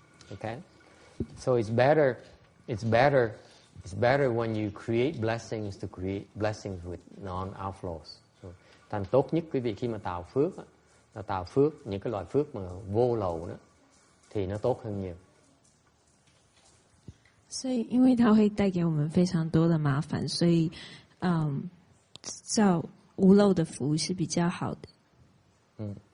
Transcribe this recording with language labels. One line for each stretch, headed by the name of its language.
English: Okay, so it's better when you create blessings to create blessings with non-outflows.
Vietnamese: Thành tốt nhất quý vị khi mà tạo phước những cái loại phước mà vô lậu đó thì nó tốt hơn nhiều.
Chinese: 所以，因为它会带给我们非常多的麻烦，所以，造无漏的福是比较好的。